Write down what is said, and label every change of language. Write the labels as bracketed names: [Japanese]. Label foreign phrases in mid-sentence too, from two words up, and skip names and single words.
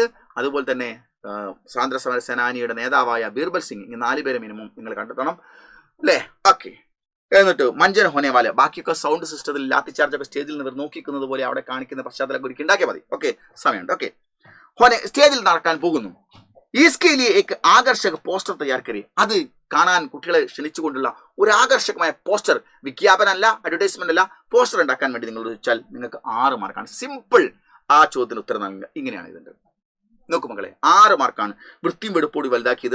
[Malayalam] അതുപോലെ തന്നെ സ്വാതന്ത്ര്യ സമര സേനാനിയുടെ നേതാവായ ബീർബൽ സിംഗ്, ഈ 4 പേരെ മിനിമം നിങ്ങൾ കണ്ടെത്തണം അല്ലേ? ഓക്കെ, എന്നിട്ട് [Hindi] मंचन होने वाला, [Malayalam] ബാക്കിയൊക്കെ [English] sound system [Malayalam] ലാത്തി ചാർജ് ഒക്കെ സ്റ്റേജിൽ നിന്ന് നോക്കിക്കുന്നത് പോലെ അവിടെ കാണിക്കുന്ന പശ്ചാത്തലം ഒരുക്കി ഉണ്ടാക്കിയാൽ മതി. ഓക്കെ, സമയമുണ്ട്. ഓക്കെ, ഹോനെ സ്റ്റേജിൽ നടക്കാൻ പോകുന്നു. [Hindi] इसके लिए एक आकर्षक पोस्टर तैयार करी. [Malayalam] അത് കാണാൻ കുട്ടികളെ ക്ഷണിച്ചുകൊണ്ടുള്ള ഒരു ആകർഷകമായ പോസ്റ്റർ, വിജ്ഞാപനമല്ല, അഡ്വർടൈസ്മെന്റ് അല്ല, പോസ്റ്റർ ഉണ്ടാക്കാൻ വേണ്ടി നിങ്ങൾ ചോദിച്ചാൽ നിങ്ങൾക്ക് 6 മാർക്കാണ്. സിമ്പിൾ. ആ ചോദ്യത്തിന് ഉത്തരം നൽകുക. ഇങ്ങനെയാണ് ഇതിന്റെ. നോക്കൂ മക്കളെ, 6 മാർക്കാണ്. വൃത്തിയും വെടുപ്പോടി വലുതാക്കിയത്.